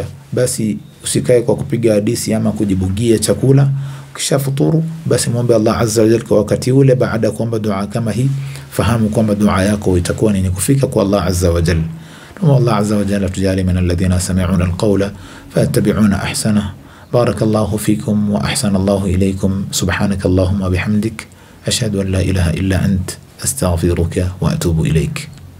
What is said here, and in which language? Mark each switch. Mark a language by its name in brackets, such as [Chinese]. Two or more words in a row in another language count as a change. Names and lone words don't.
[Swahili] Basi usikae kwa kupiga hadisi ama kujibugia chakula. Ukisha futuru, basi muombe Allah [Arabic] عز وجل [Swahili] kwa wakati ule. Baada kuomba dua kama hii, fahamu kwamba dua yako itakuwa ni kufika kwa Allah [Arabic] عز وجل. Tuombe Allah عز وجل tujali من الذين يستمعون القول فيتبعون أحسنه. بارك الله فيكم وأحسن الله إليكم. سبحانك اللهم وبحمدك أشهد أن لا إله إلا أنت أستغفرك وأتوب إليك.